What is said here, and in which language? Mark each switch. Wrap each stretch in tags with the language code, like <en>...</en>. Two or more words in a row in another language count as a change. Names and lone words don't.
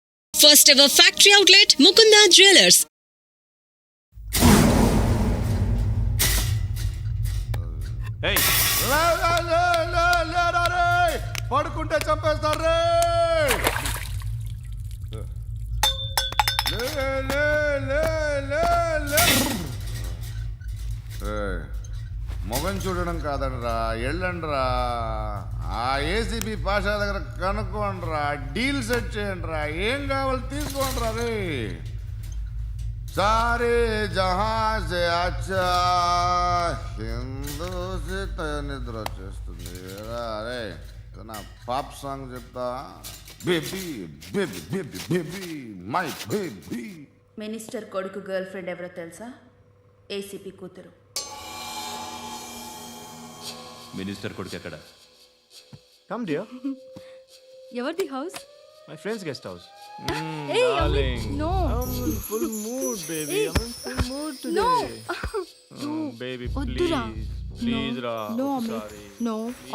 <en>First ever factory outlet, Mukunda Jewelers. Hey.</en> <te>పడుకుంటే చంపేస్తారు మొగం చూడడం కాదండ్రా, ఎళ్ళండ్రా. ఆ ఏసీబీ పాషా దగ్గర కనుక్కోండ్రా,</te> <en>deal set</en> <te>చేయండిరా, ఏం కావాలి తీసుకోండిరా. రే</te> <hi>सारे जहाँ से अच्छा</hi> <te>హిందూ నిద్ర వచ్చేస్తుంది. అరే నా పాప్ సాంగ్ చెప్తా.</te> <en>baby baby baby baby my baby.</en> <te>మినిస్టర్ కొడుకు</te> <en>girl friend</en> <te>ఎవరో తెలుసా? ఏసీపీ కూతురు. మినిస్టర్ కొడుకు ఎక్కడ?</te> <en>Come dear.</en> <te>ఎవరిది హౌస్?</te> <en>My friend's guest house. Hey, Darling. no. I'm in full mood, baby. Hey. I'm in full mood today. No. Baby,</en> <te>వద్దురా.</te> <en>please. Please, No.</en> <te>Ra.</te> <en>No, I'm Amit. sorry. No. Please,</en>